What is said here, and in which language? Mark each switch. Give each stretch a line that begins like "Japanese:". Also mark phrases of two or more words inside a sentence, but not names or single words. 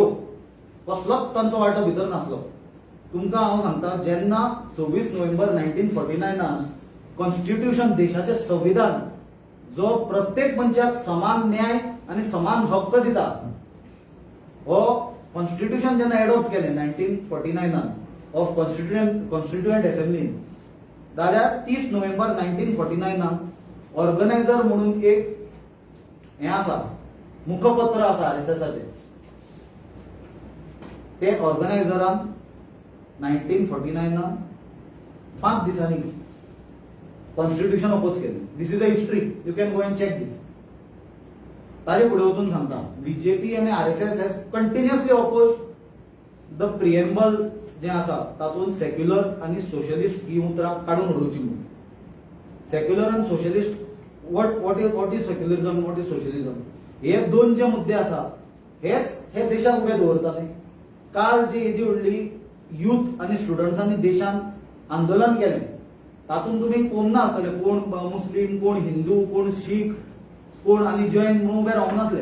Konkani: कसलोच तांचो वांटो भितर नासलो. तुमकां हांव सांगता, जेन्ना 26 नोव्हेंबर 1949 कॉन्स्टिट्यूशन देशाचें संविधान जो प्रत्येक मनशाक समान न्याय आणि समान हक्क दिता, हो कॉन्स्टिट्यूशन जेन्ना एडॉप्ट केलें 1949
English: of constituent
Konkani: असेंब्लीन, जाल्यार 30 नोव्हेंबर 1949 ऑर्गनायझर म्हणून एक हे आसा, मुखपत्र आसा RSSचे. ते ऑर्गनायझरान 1949 5 दिसांनी कॉन्स्टिट्यूशन अपोज केलें.
English: This is the history, you can go and check this.
Konkani: ताजे फुडें वचून सांगता, बीजेपी आणि RSS
English: has continuously oppose the preamble
Konkani: जे आसा तातूंत सेक्युलर आणि सोशलिस्ट ही उतरां काडून उडोवची म्हणून. सेक्युलर आणि सोशलिस्ट
English: what is secularism, what is socialism,
Konkani: हे दोन जे मुद्दे आसा हेच हे देशाक उबे दवरताले. काल जी येदी व्हडली युथ आणि स्टुडंट्सांनी देशान आंदोलन केलें तातूंत तुमी कोण ना आसतले, कोण मुस्लीम, कोण हिंदू, कोण शीख, कोण आणि जैन म्हणून उबे रावनासले.